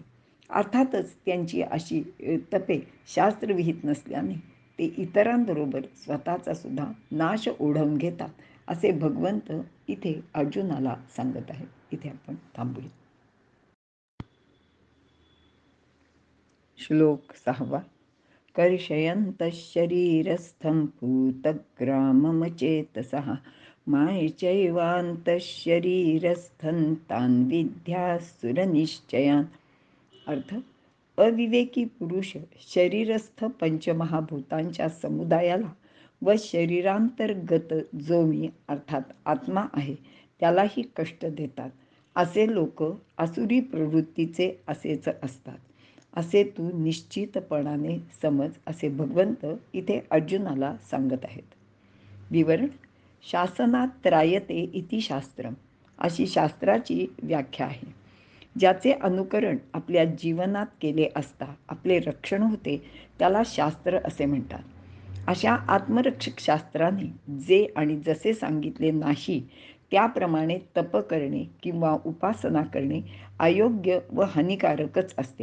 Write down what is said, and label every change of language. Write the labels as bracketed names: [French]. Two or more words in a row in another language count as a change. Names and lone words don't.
[Marathi] अर्थातच त्यांची अशी तपे शास्त्रविहित नसल्याने ते इतरांबरोबर स्वतःचा सुद्धा नाश ओढवून घेतात, असे भगवंत इथे अर्जुनाला सांगत आहेत. इथे आपण थांबूया. श्लोक 6. [Sanskrit] कर्षयन्तः शरीरस्थं भूतग्राममचेतसः मायैचैवान्तः शरीरस्थं तान् विद्यासुरनिश्चयान्. [Marathi] अर्थ: अविवेकी पुरुष शरीरस्थ पंचमहाभूतांच्या समुदायाला व शरीरांतर्गत जो मी अर्थात आत्मा आहे त्यालाही कष्ट देतात. असे लोक आसुरी प्रवृत्तीचे असेच असतात, असे तू निश्चितपणाने समज, असे भगवंत इथे अर्जुनाला सांगत आहेत. विवरण: [Sanskrit] शासनात त्रायते इति शास्त्रम [Marathi] अशी शास्त्राची व्याख्या आहे. ज्याचे अनुकरण आपल्या जीवनात केले असता आपले रक्षण होते त्याला शास्त्र असे म्हणतात. अशा आत्मरक्षक शास्त्राने जे आणि जसे सांगितले नाही त्याप्रमाणे तप करणे किंवा उपासना करणे अयोग्य व हानिकारकच असते.